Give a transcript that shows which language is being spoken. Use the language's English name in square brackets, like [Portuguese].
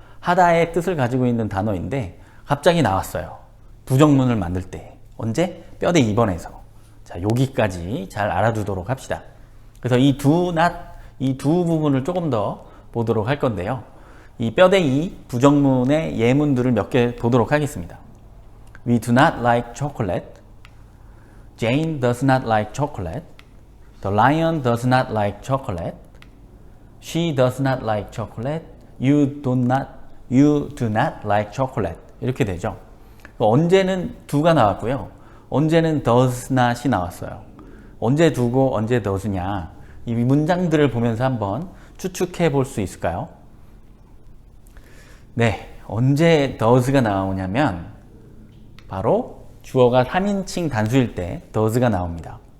[Korean] 하다의 뜻을 가지고 있는 단어인데 갑자기 나왔어요. 부정문을 만들 때. 언제? 뼈대 2번에서. 자, 여기까지 잘 알아두도록 합시다. 그래서 이 do, not, 이 두 부분을 조금 더 보도록 할 건데요. 이 뼈대 2 부정문의 예문들을 몇 개 보도록 하겠습니다. [English] We do not like chocolate. Jane does not like chocolate. The lion does not like chocolate. She does not like chocolate. You do not like chocolate. 이렇게 되죠. [Korean] 언제는 do가 나왔고요. 언제는 does not이 나왔어요. 언제 do고 언제 does냐. 이 문장들을 보면서 한번 추측해 볼 수 있을까요? 네, 언제 does가 나오냐면 바로 주어가 3인칭 단수일 때 does가 나옵니다.